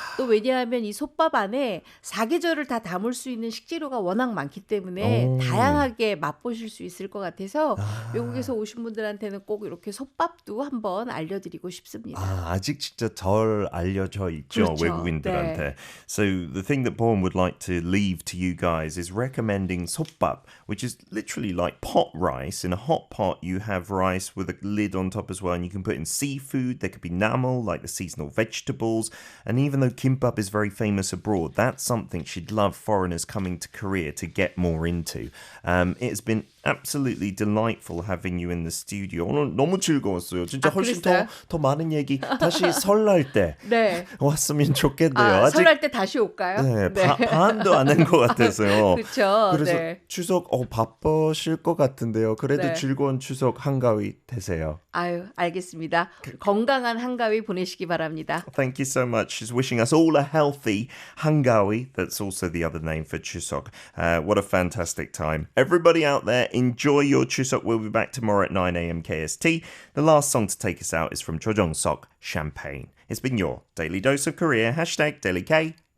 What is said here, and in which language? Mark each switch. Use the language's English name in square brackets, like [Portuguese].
[Korean] 또 왜냐하면 이 솥밥 안에 사계절을 다 담을 수 있는 식재료가 워낙 많기 때문에 오. 다양하게 맛보실 수 있을 것 같아서 외국에서 오신 분들한테는 꼭 이렇게 솥밥도 한번 알려드리고 싶습니다. 아직 진짜 덜 알려져 있죠, 그렇죠. 외국인들한테. 네. [English] So the thing that Bourne would like to leave to you guys is recommending 솥밥, which is literally like pot rice. In a hot pot, you have rice with a lid on top as well, and you can put in seafood. There could be namal, like the seasonal vegetables. And even though kimbap is very famous abroad, that's something she'd love foreigners coming to Korea to get more into. It has been absolutely delightful having you in the studio. [Korean] 오늘 너무 즐거웠어요. 진짜 훨씬 그랬어요? 더 많은 얘기 다시 설날 때 네. 왔으면 좋겠네요. 아직 설날 때 다시 올까요? 네, 반도 안 한 것 같아서요. 그렇죠. 그래서 네. 추석 바쁘실 것 같은데요. 그래도 네. 즐거운 추석 한가위 되세요. 아유, 알겠습니다. 건강한 한가위 보내시기 바랍니다. [English] Thank you so much. She's wishing us all a healthy 한가위. That's also the other name for Chuseok. What a fantastic time. Everybody out there, enjoy your Chuseok. We'll be back tomorrow at 9 a.m. KST. The last song to take us out is from Cho Jong-sok, Champagne. It's been your Daily Dose of Korea. #DailyK.